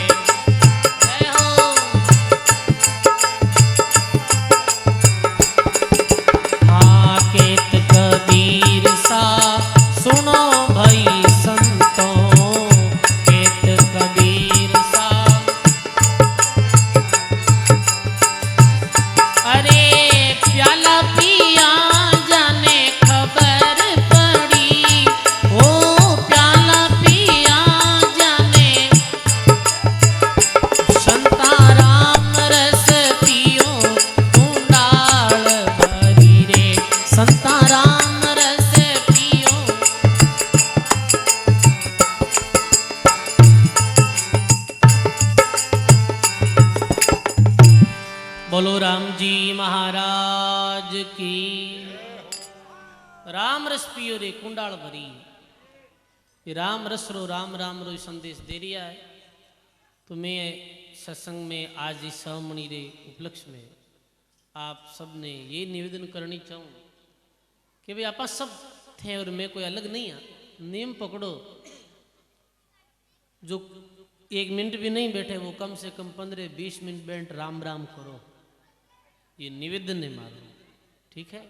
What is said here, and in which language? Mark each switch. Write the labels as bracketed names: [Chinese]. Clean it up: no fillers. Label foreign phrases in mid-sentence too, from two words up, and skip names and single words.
[Marwari] जय हो। हाँ केत कबीर सा सुनो भाई संतों, केत कबीर सा अरे प्याला पिया जाने खबर पड़ी, ओ प्याला पिया जाने संता राम रस पियो कुंडाल भरी रे, संता राम रस पियो। [Hindi] बोलो राम जी महाराज की। [Marwari] राम रस पियो रे कुंडाल भरी, ये राम रस रो राम राम रो संदेश दे रिया है। [Hindi] तो मैं सत्संग में आज इस सवमणि रे उपलक्ष्य में आप सब ने ये निवेदन करनी चाहूँ कि भाई आप सब थे और मैं कोई अलग नहीं है। नियम पकड़ो, जो 1 मिनट भी नहीं बैठे वो कम से कम 15-20 मिनट बैठ राम राम करो, ये निवेदन है मारो, ठीक है।